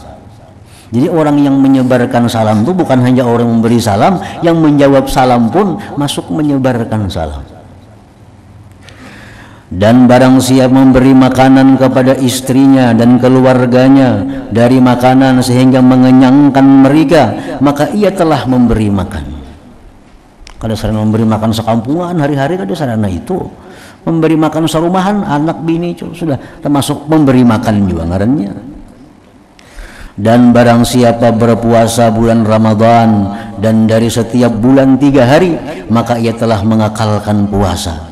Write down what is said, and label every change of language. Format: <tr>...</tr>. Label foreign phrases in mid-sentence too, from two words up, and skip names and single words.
<id>Jadi orang yang menyebarkan salam itu bukan hanya orang memberi salam, yang menjawab salam pun masuk menyebarkan salam. Dan barang siapa memberi makanan kepada istrinya dan keluarganya dari makanan sehingga mengenyangkan mereka, maka ia telah memberi makan.</id> <bjn>Kada sarana memberi makan sekampungan hari-hari, kada sarana itu. Memberi makan sarumahan anak bini itu sudah termasuk memberi makan juga ngarannya.</bjn> <id>Dan barang siapa berpuasa bulan Ramadan dan dari setiap bulan 3 hari, maka ia telah mengakalkan puasa.</id>